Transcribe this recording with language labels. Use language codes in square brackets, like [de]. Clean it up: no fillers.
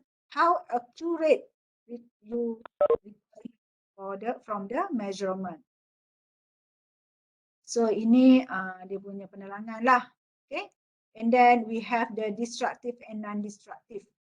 [en] How accurate you require from the measurement. [ms] So ini dia punya penerangan lah. [en] Okay, and then we have the destructive and non-destructive.